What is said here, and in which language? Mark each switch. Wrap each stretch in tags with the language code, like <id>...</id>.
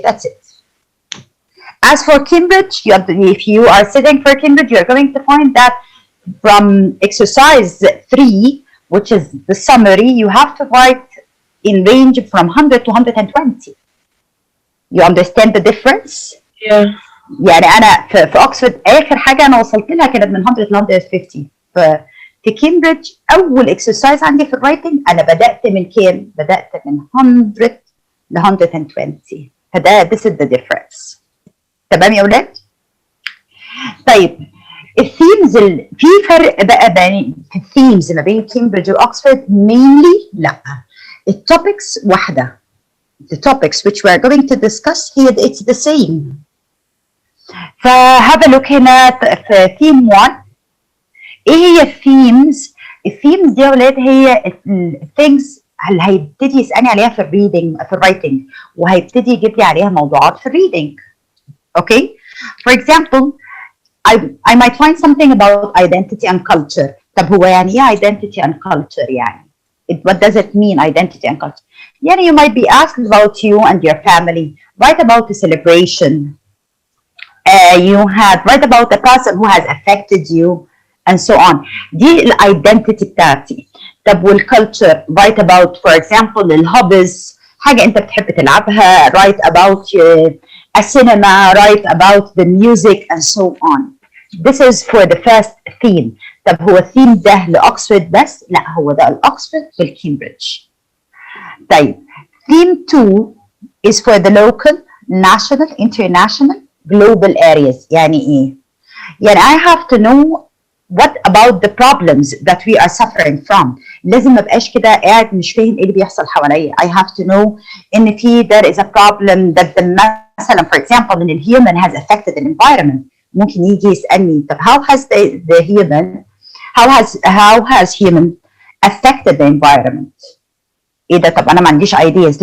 <en>That's it. As for Cambridge, if you are sitting for Cambridge, you're going to find that from exercise 3, which is the summary, you have to write in range from 100 to 120. You understand the difference? Yeah.</en> <ar>يعني أنا في أكسفورد آخر حاجة أنا وصلت لها كانت من 100 ل 150. في كامبريدج أول إكسرسايز عندي في الرايتنج أنا بدأت من كام؟ بدأت من 100 ل 120. فده</ar> <en>this is the difference.</en> <ar>تمام يا أولاد؟ طيب الثيمز في فرق بقى بين الثيمز ما بين كامبريدج وأكسفورد</ar> <en>mainly</en> <ar>لا. التوبكس واحدة.</ar> <en>The topics which we are going to discuss here, it's the same.</en> <ar>فهذا</ar> <en>look</en> <ar>هنا في theme 1. ايه هي الثيمز؟ الثيمز دي يا ولاد هي الثينجز اللي هيبتدي يسألني عليها في الريدنج في الرايتنج وهيبتدي يجيب لي عليها موضوعات في الريدنج.</ar> <en>Okay? For example, I might find something about identity and culture.</en> <ar>طب هو يعني ايه identity and culture يعني؟</ar> <en>What does it mean, identity and culture? يعني you might be asked about you and your family. Write about the celebration. Write about the person who has affected you and so on.</en> <ar>دي الايدنتيتي بتاعتي.</ar> <en>طب والculture, write about for example الهوبيز،</en> <ar>حاجة أنت بتحب تلعبها.</ar> <en>Write about a cinema. Write about the music and so on. This is for the first theme.</en> <ar>طب هو الثيم ده لأكسفورد بس؟ لا، هو ده الأكسفورد بالكامبريدج.</ar> <en>طيب theme 2 is for the local, national, international, global areas.</en> <ar>يعني ايه؟ يعني</ar> <en>I have to know what about the problems that we are suffering from.</en> <ar>لازم ما ابقاش كده قاعد مش فاهم ايه اللي بيحصل حواليا.</ar> <en>I have to know</en> <ar>ان في</ar> <en>there is a problem that مثلا for example ان ال human has affected the environment.</en> <ar>ممكن يجي يسألني طب</ar> <en>how has the human how has human affected the environment؟</en> <ar>ايه ده؟ طب انا ما عنديش</ar> <en>ideas.</en>